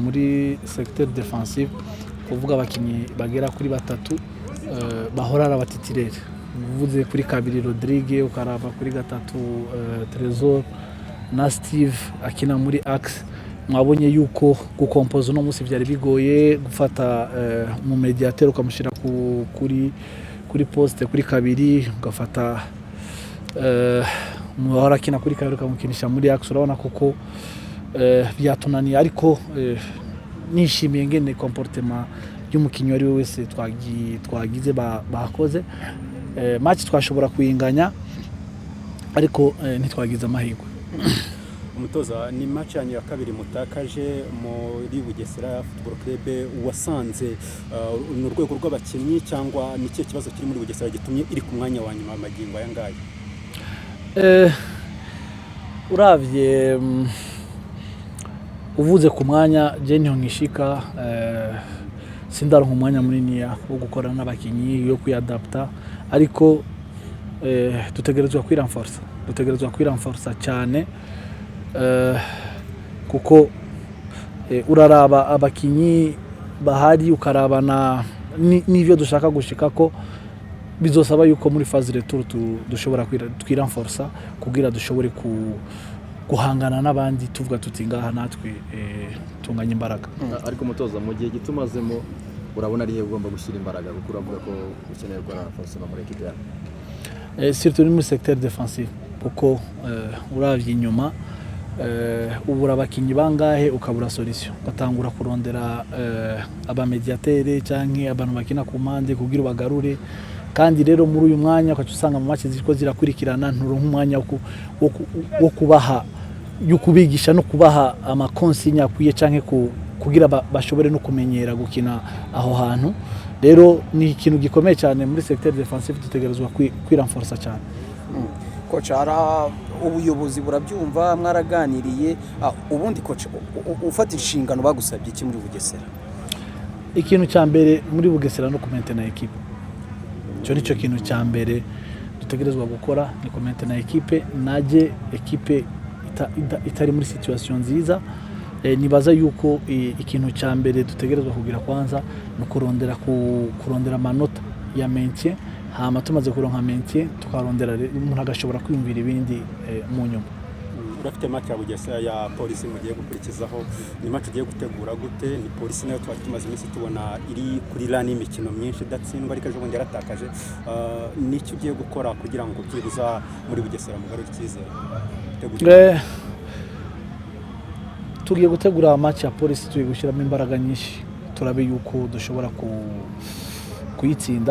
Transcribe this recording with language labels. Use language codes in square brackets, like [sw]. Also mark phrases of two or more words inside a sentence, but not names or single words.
[rn] muri [fr] secteur defensive [rn] kuvuga abakinnyi bagera kuri batatu bahorara abatitirere uvuze kuri kabiri Rodrigue ukaraba kuri gatatu Trésor na Steve akina muri axe mwabonye yuko gukompoza no musi byari bigoye gufata mu mediateur ukamushira kuri poste kuri kabiri ugafata muhora akina kuri kabiri ukamukinisha muri axe urabona kuko byatunaniye ariko nishimiye ngene comportement y'umukinyi wari wese twagize bakoze match twashobora kuyinganya ariko ntitwagize amahirwe. [rw] Umutoza ni match yanyu ya kabiri mutakaje muri Bugesera Football Club wasanze n'urwego rw'abakinnyi cyangwa niki kibazo kiri muri Bugesera gitumye iri ku mwanya wa nyuma amagingo yangaye? [rn] Uravye uvuze ku mwanya je niho ngishika sindaronka umwanya munini wo gukora n'abakinnyi yo kuyadapta ariko dutegerezwa kwiranforsa cyane kuko uraraba abakinyi bahari ukarabana n'ivyo dushaka gushika ko bizosaba yuko muri [fr] phase retour [rn] dushobora twiranforsa kugira dushobore guhangana n'abandi tuvuga tuti ngaha natwe tunganya imbaraga. [rw] Ariko umutoza mu gihe gitumazemo urabona ari ugomba gushyira imbaraga kuko uravuga ko ukeneye gukora force muri equipe yawe. [rn] Surtout muri [fr] secteur défensif [rn] kuko uravye inyuma ubura abakinyi bangahe ukabura solution gatangura kurondera abamediatere canke abantu bakina ku mpande kugira bagarure kandi rero muri uyu mwanya ukaca usanga mu match ziko zirakurikirana nturonka umwanya wo kubaha yukubigisha no kubaha amakonsinya akwiye canke kugira bashobore no kumenyera gukina aho hantu. Rero ni ikintu gikomeye cyane muri [fr] secteur defensive [rn] dutegerezwa kwiranforsa cyane. [rw] Coach ara ubuyobozi burabyumva mwaraganiriye ubundi coach ufata inshingano bagusabye iki muri Bugesera? [rn] Ikintu cya mbere muri Bugesera no kumentena equipe. Cyo nico kintu cya mbere dutegerezwa gukora ni kumentena equipe naje equipe itari muri situation nziza. Nibaza yuko ikintu cya mbere dutegerezwa kugira kwanza no kurondera amanota ya maintien hama tumaze kuronka maintien tukarondera umuntu agashobora kwiyumvira ibindi mu nyuma. [rw] Urafite match ya Bugesera ya Polisi mugiye gukurikizaho ni match ugiye gutegura gute? Ni Polisi nayo twari tumaze iminsi tubona iri kuri rani imikino myinshi datsindwa ariko ejo bundi yaratakaje. N'icyo ugiye gukora kugira ngo byibuza muri Bugesera mugarure icyizere? [rn] Tugiye gutegura match ya Polisi tugiye gushyiramo imbaraga nyinshi turabe yuko dushobora kuyitsinda.